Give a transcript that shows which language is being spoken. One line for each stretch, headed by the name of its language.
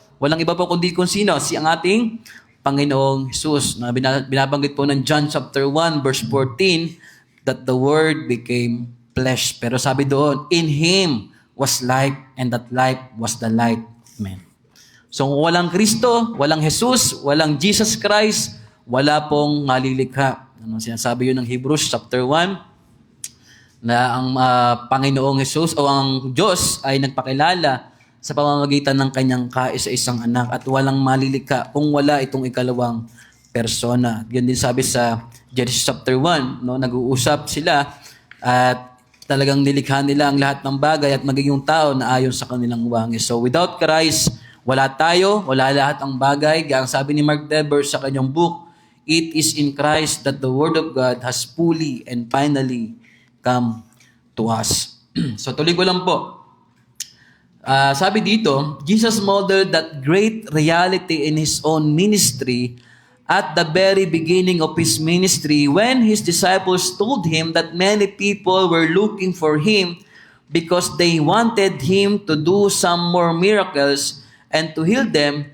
Filipino: Walang iba po kundi kung sino, si ang ating Panginoong Jesus. Binabanggit po ng John chapter 1, verse 14,
English: that the Word became flesh.
Filipino: Pero sabi doon,
English: in Him was life, and that life was the light of men.
Filipino: So kung walang Kristo, walang Jesus, walang Jesus Christ, wala pong malilikha. Sinasabi yun ng Hebrews chapter 1, na ang Panginoong Jesus o ang Diyos ay nagpakilala sa pamamagitan ng kanyang kaisa-isang anak at walang malilikha kung wala itong ikalawang persona. Yan din sabi sa Genesis chapter 1, nag-uusap sila at talagang nilikha nila ang lahat ng bagay at magiging tao na ayon sa kanilang wangis. So
English: without Christ,
Filipino: wala tayo, wala lahat ang bagay. Kaya ang sabi ni Mark Dever sa kanyang book,
English: it is in Christ that the Word of God has fully and finally come to us.
Filipino: So tuloy ko lang po.
English: Sabi dito, Jesus modeled that great reality in His own ministry at the very beginning of His ministry when His disciples told Him that many people were looking for Him because they wanted Him to do some more miracles and to heal them.